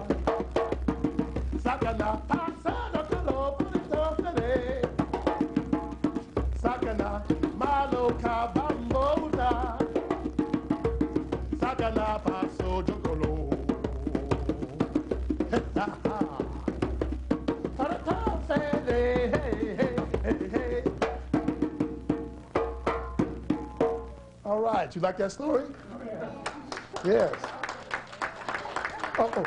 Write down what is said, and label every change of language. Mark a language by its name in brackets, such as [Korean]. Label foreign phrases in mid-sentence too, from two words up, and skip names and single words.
[English] Sakana, pasado kalo pulitofele. Sakana, malo kabambo muta. Sakana, paso jokolo. Hey, hey, hey. All right, you like that story? Yes. Uh-oh.